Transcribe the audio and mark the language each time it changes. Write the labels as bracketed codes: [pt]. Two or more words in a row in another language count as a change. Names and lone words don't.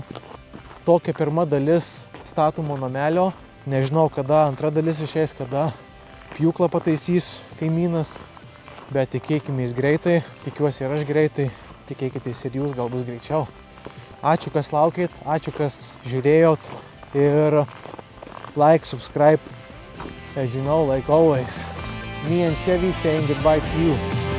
[lt] Tokia pirma dalis statomo namelio. Nežinau, kada antra dalis išeis, kada pjūklą pataisys kaimynas, bet tikėkimės greitai, tikiuosi ir aš greitai, tikėkitės ir jūs, gal bus greičiau. Ačiū, kas laukėt, ačiū, kas žiūrėjot ir [en] like, subscribe, as you know, like always. Me and Chevy saying goodbye to you.